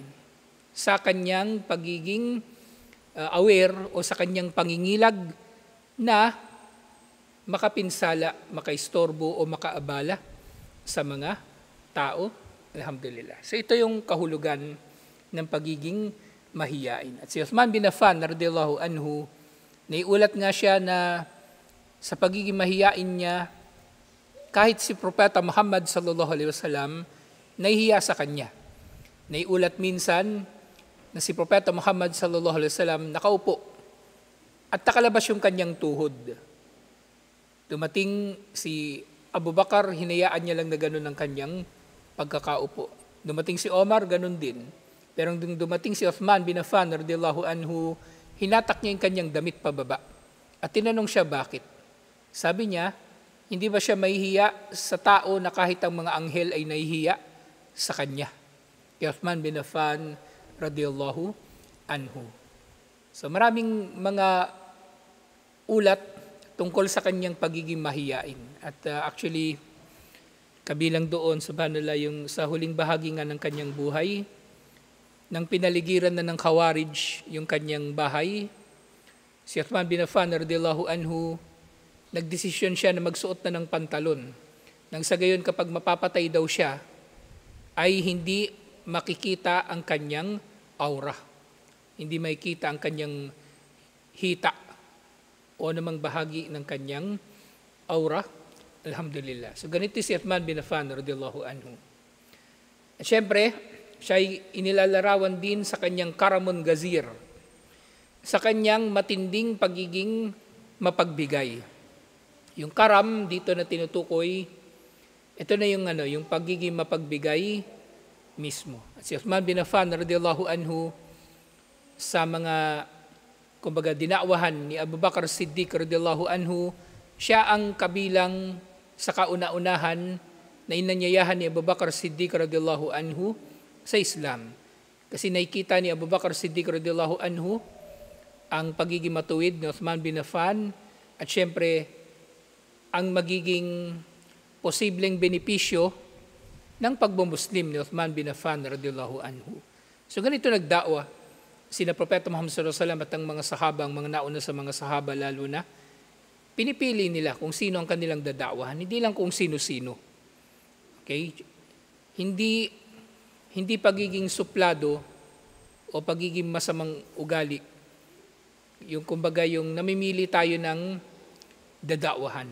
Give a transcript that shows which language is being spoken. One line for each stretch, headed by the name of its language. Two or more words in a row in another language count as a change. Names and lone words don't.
Filipino: Sa kanyang pagiging aware o sa kanyang pangingilag na makapinsala, makaistorbo o makaabala sa mga tao. Alhamdulillah. So ito yung kahulugan ng pagiging mahiyain. At si Uthman bin Affan
Arabic: رضي الله عنه,
Filipino: naiulat nga siya na sa pagiging mahiyain niya, kahit si Propeta Muhammad
Arabic: صلى الله عليه وسلم
Filipino: nahihiya sa kanya. Naiulat minsan na si Propeta Muhammad
Arabic: صلى الله عليه وسلم
Filipino: nakaupo at nakalabas yung kanyang tuhod. Dumating si Abu Bakar, hinayaan niya lang na ganun ang kanyang pagkakaupo. Dumating si Omar, ganun din. Pero nung dumating si Uthman bin Affan
Arabic: رضي الله عنه,
Filipino: hinatak niya yung kanyang damit pababa. At tinanong siya bakit. Sabi niya, hindi ba siya mahihiya sa tao na kahit ang mga anghel ay nahihiya sa kanya? Kay Uthman bin Affan
Arabic: رضي الله عنه.
Filipino: So maraming mga ulat tungkol sa kanyang pagiging mahiyain. At actually, kabilang doon, subhanallah, yung sa huling bahagi nga ng kanyang buhay, nang pinaligiran na ng Khawarij yung kanyang bahay, si Uthman bin Affan
Arabic: رضي الله عنه,
Filipino: nagdesisyon siya na magsuot na ng pantalon. Nang sa gayon kapag mapapatay daw siya, ay hindi makikita ang kanyang aura. Hindi makikita ang kanyang hita o namang bahagi ng kanyang aura. Alhamdulillah. So ganito si Uthman bin Affan
Arabic: رضي الله عنه.
Filipino: At syempre, siya ay inilalarawan din sa kanyang
Arabic: كرم غزير,
Filipino: sa kanyang matinding pagiging mapagbigay. Yung karam dito na tinutukoy, ito na yung pagiging mapagbigay mismo. At si Uthman bin Affan
Arabic: رضي الله عنه,
Filipino: sa mga kumbaga dinakwahan ni Abu Bakar Siddiq
Arabic: رضي الله عنه,
Filipino: siya ang kabilang sa kauna-unahan na inanyayahan ni Abu Bakar Siddiq
Arabic: رضي الله عنه
Filipino: sa Islam. Kasi nakikita ni Abu Bakar Siddiq
Arabic: رضي الله عنه
Filipino: ang pagiging matuwid ni Uthman bin Affan at syempre ang magiging posibleng benepisyo ng pagbumuslim ni Uthman bin Affan
Arabic: رضي الله عنه.
Filipino: So ganito nagdakwa sina Propeta Muhammad
Arabic: صلى الله عليه وسلم
Filipino: at ang mga sahaba, ang mga nauna sa mga sahaba lalo na, pinipili nila kung sino ang kanilang dadakwahan, hindi lang kung sino-sino. Okay? Hindi pagiging suplado o pagiging masamang ugali. Yung kumbaga yung namimili tayo ng dadakwahan.